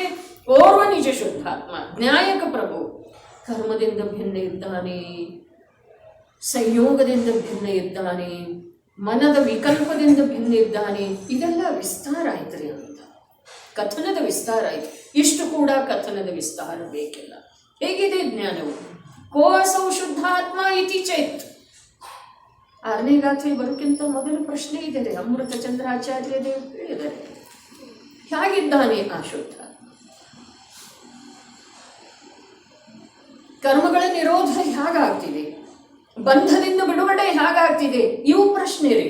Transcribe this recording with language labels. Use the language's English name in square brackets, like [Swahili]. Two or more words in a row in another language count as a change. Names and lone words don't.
[Kannada] ಓರ್ವ ನಿಜ ಶುದ್ಧಾತ್ಮ ನ್ಯಾಯಕ ಪ್ರಭು ಕರ್ಮದಿಂದ ಭಿನ್ನ ಇದ್ದಾನೆ, ಸಂಯೋಗದಿಂದ ಭಿನ್ನ ಇದ್ದಾನೆ, ಮನದ ವಿಕಲ್ಪದಿಂದ ಭಿನ್ನ ಇದ್ದಾನೆ. ಇದೆಲ್ಲ ವಿಸ್ತಾರ ಆಯ್ತು ರೀ ಅಂತ, ಕಥನದ ವಿಸ್ತಾರ ಆಯ್ತು. ಇಷ್ಟು ಕೂಡ ಕಥನದ ವಿಸ್ತಾರ ಬೇಕಿಲ್ಲ. ಹೇಗಿದೆ ಜ್ಞಾನವು? [Sanskrit] कोऽसौ शुद्धात्मा इति चेत्. [Kannada] 6ನೇ ಗಾಥೆ ಬರೋಕ್ಕಿಂತ ಮೊದಲು ಪ್ರಶ್ನೆ ಇದೆ ರೀ. ಅಮೃತ ಚಂದ್ರಾಚಾರ್ಯ ದೇವರು ಹೇಳಿದ್ದಾರೆ, ಹೇಗಿದ್ದಾನೆ ಆ ಶುದ್ಧಾತ್ಮ? ಕರ್ಮಗಳ ನಿರೋಧ ಹೇಗಾಗ್ತಿದೆ? ಬಂಧದಿಂದ ಬಿಡುಗಡೆ ಹೇಗಾಗ್ತಿದೆ? ಇವು ಪ್ರಶ್ನೆ ರೀ.